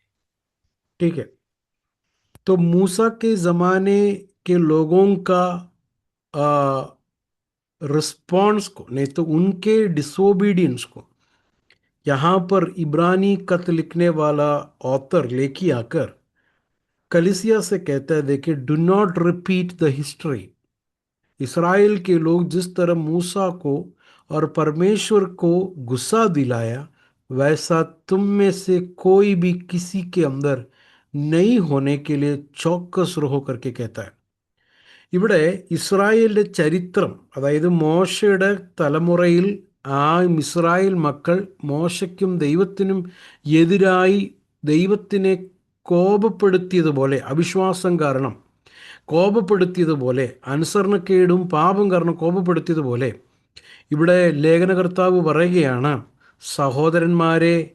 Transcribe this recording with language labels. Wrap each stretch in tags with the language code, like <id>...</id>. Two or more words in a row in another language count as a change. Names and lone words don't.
<hi>ठीक है, तो मूसा के ज़माने के लोगों का रिस्पॉन्स को, नहीं तो उनके डिसोबीडियंस को यहाँ पर इब्रानी खत लिखने वाला ऑथर लेके आकर कलिसिया से कहता है, देखिए,</hi> <en>do not repeat the history.</en> <hi>इसराइल के लोग जिस तरह मूसा को और परमेश्वर को गुस्सा दिलाया, वैसा तुम में से कोई भी किसी के अंदर नहीं होने के लिए चौकस रहो करके कहता है.</hi> <ml>ഇവിടെ ഇസ്രായേലിൻ്റെ ചരിത്രം, അതായത് മോശയുടെ തലമുറയിൽ ആ ഇസ്രായേൽ മക്കൾ മോശയ്ക്കും ദൈവത്തിനും എതിരായി ദൈവത്തിനെ കോപപ്പെടുത്തിയതുപോലെ, അവിശ്വാസം കാരണം കോപപ്പെടുത്തിയതുപോലെ, അനുസരണക്കേടും പാപം കാരണം കോപപ്പെടുത്തിയതുപോലെ, ഇവിടെ ലേഖനകർത്താവ് പറയുകയാണ്, സഹോദരന്മാരെ,</ml>